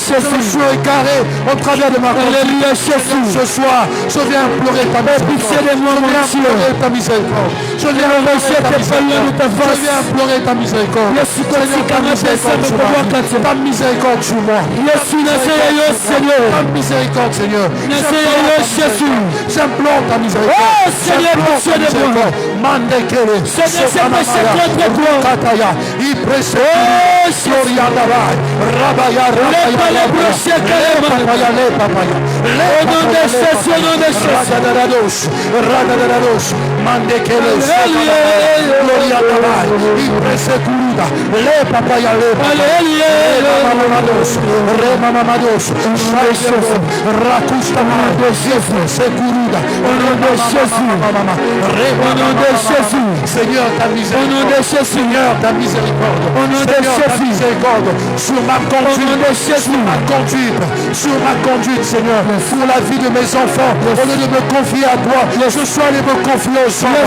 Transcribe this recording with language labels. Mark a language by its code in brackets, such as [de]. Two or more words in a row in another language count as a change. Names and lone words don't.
[fr] Je me suis égaré au travers de ma conduite. Ce soir, je viens implorer ta miséricorde. Je viens implorer ta miséricorde. Je viens implorer ta miséricorde. Seigneur, ta miséricorde sur moi. Ta miséricorde sur moi. Ta miséricorde, Seigneur. J'implore ta miséricorde. J'implore ta miséricorde. Mandekele. Kataya. Iprese. Gloria Dabai. Rabaya. Au nom de Jésus, au nom de Jésus. Radadarados. Mandekele. Gloria Dabai. Iprese Kuruda. Le papaya le. Remamados. Remamados. Rakusta Mados. Sekuruda. Au nom de Jésus. Au nom de Jésus. Seigneur, ta miséricorde. Au nom de Jésus. Seigneur, ta miséricorde. Au nom de Jésus. Miséricorde sur ma conduite. Sur ma conduite. Sur ma conduite, Seigneur. Pour la vie de mes enfants. Au lieu de me confier à toi, je suis allé me confier aux hommes.